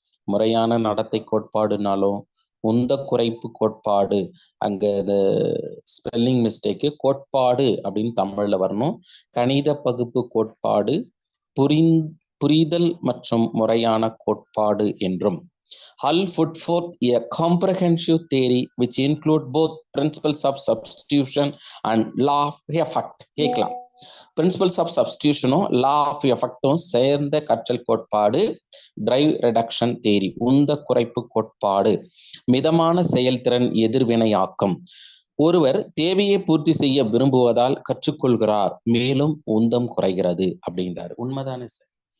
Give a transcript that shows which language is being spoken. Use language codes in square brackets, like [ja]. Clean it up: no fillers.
[ta] முறையான நடத்தை கோட்பாடுனாலும் உந்த குறைப்பு கோட்பாடு, அங்க இந்த ஸ்பெல்லிங் மிஸ்டேக்கு, கோட்பாடு அப்படின்னு தமிழ்ல வரணும். கணித பகுப்பு கோட்பாடு, புரிதல் மற்றும் முறையான கோட்பாடு என்றும். [en] Hull put forth a comprehensive theory which include both principles of substitution and law of effect. [ta] கேட்கலாம், பிரின்சிபல்ஸ் ஆஃப் சப்ஸ்டியூஷனும் லா ஆஃப் எஃபெக்டும் சேர்ந்த கற்றல் கோட்பாடு டிரைவ் ரிடக்ஷன் தியரி, உந்த குறைப்பு கோட்பாடு. மிதமான செயல்திறன் எதிர்வினையாக்கம், ஒருவர் தேவையை பூர்த்தி செய்ய விரும்புவதால் கற்றுக்கொள்கிறார், மேலும் உந்தம் குறைகிறது அப்படின்றாரு. உண்மைதானே சார்?